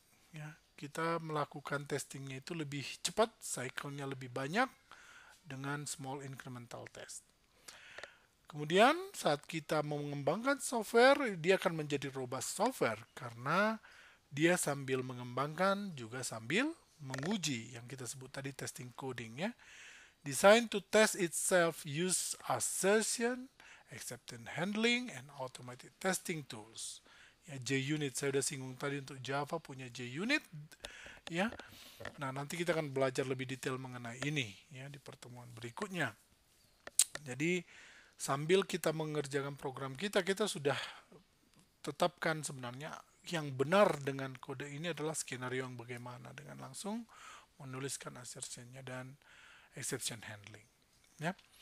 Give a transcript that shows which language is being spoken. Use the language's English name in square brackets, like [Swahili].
[Indonesian] Ya, kita melakukan testingnya itu lebih cepat, cycle-nya lebih banyak dengan [English] small incremental test. [Indonesian] Kemudian saat kita mengembangkan software, dia akan menjadi robust software karena dia sambil mengembangkan juga sambil menguji yang kita sebut tadi testing coding, ya. [English] Designed to test itself use assertion, acceptance handling, and automated testing tools. [Indonesian] Ya, JUnit saya sudah singgung tadi untuk Java punya JUnit, ya. Nah, nanti kita akan belajar lebih detail mengenai ini, ya, di pertemuan berikutnya. Jadi sambil kita mengerjakan program kita sudah tetapkan sebenarnya yang benar dengan kode ini adalah skenario yang bagaimana dengan langsung menuliskan assertionnya dan exception handling, ya.